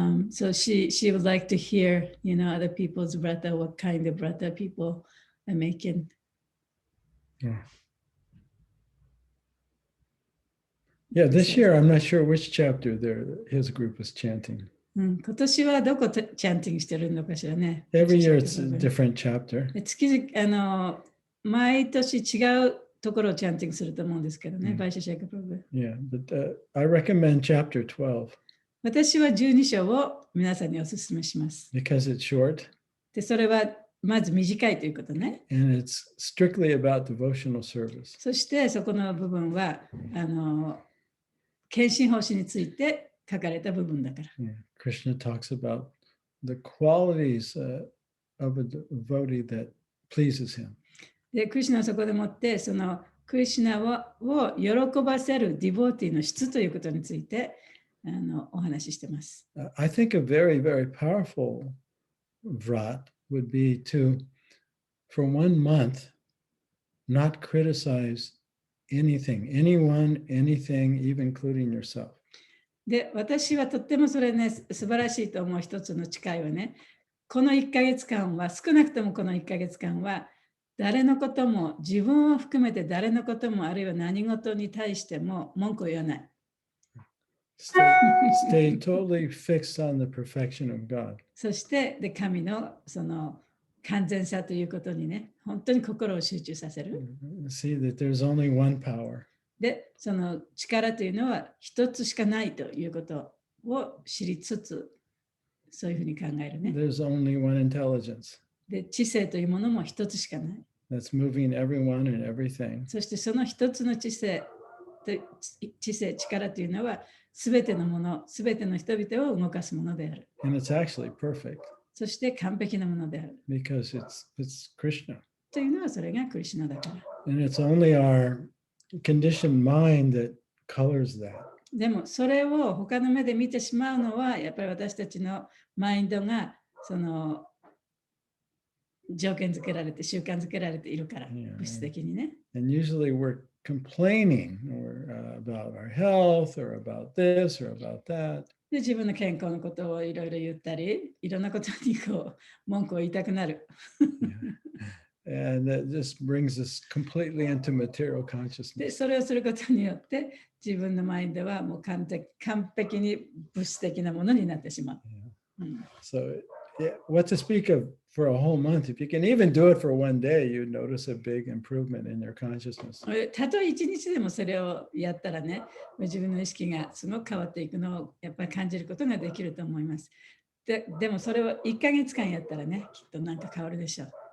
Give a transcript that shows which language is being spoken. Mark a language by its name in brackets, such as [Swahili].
[English] So she would like to hear, other people's brata, what kind of brata people are making. Yeah, this year I'm not sure which chapter his group was chanting. [Japanese] 今年はどこチャンティングしてるのかしらね。 [English] Every year it's a different chapter. [Japanese] 月々毎年違うところをチャンティングすると思うんですけどね、バイシェシェイカプロブ。 [English] Yeah, but I recommend chapter 12. [Japanese] 私は12章を皆さんにお勧めします。 [English] Because it's short. [Japanese] で、それはまず短いということね。 [English] And it's strictly about devotional service. [Japanese] そしてそこの部分は献身奉仕について書かれた部分だから。 [English] Yeah. Krishna talks about the qualities of a devotee that pleases him. [Japanese] で、クリシュナはそこでもってそのクリシュナを喜ばせるディボーティーの質ということについてお話ししてます。 [English] I think a very, very powerful vrat would be to, for 1 month, not criticize anything, anyone, anything, even including yourself. [Japanese] で、私はとってもそれね、素晴らしいと思う一つの誓いはね、この1ヶ月間は、少なくともこの1ヶ月間は、誰のことも、自分を含めて誰のことも、あるいは何事に対しても文句を言わない。 [English] Stay totally fixed on the perfection of God. [Japanese] そして、で神のその完全さということにね、本当に心を集中させる。 [English] See that there's only one power. [Japanese] で、その力というのは一つしかないということを知りつつ、そういうふうに考えるね。 [English] There's only one intelligence. [Japanese] で、知性というものも一つしかない。 [English] That's moving everyone and everything. [Japanese] そしてその一つの知性、力というのは、すべてのもの、すべての人々を動かすものである。 [English] And it's actually perfect. [Japanese] そして完璧なものである。 [English] Because it's Krishna. [Japanese] というのはそれがクリシュナだから。 [English] And it's only our conditioned mind that colors that. [Japanese] でもそれを他の目で見てしまうのはやっぱり私たちのマインドがその条件付けられて習慣付けられているから、物質的にね。 [English] And usually we're complaining or about our health or about this or about that. [Japanese] で、自分の健康のことをいろいろ言ったり、いろんなことにこう文句を言いたくなる。 [English] And that just brings us completely into material [Japanese] で、 [English] consciousness. [Japanese] それをすることによって自分のマインドはもう完璧に物質的なものになってしまう。 [English] So, yeah, what to speak of for a whole month? If you can even do it for one day, you notice a big improvement in your consciousness. [Japanese] たとえ一日でもそれをやったらね、自分の意識がすごく変わっていくのをやっぱり感じることができると思います。でもそれを1ヶ月間やったらね、きっとなんか変わるでしょう。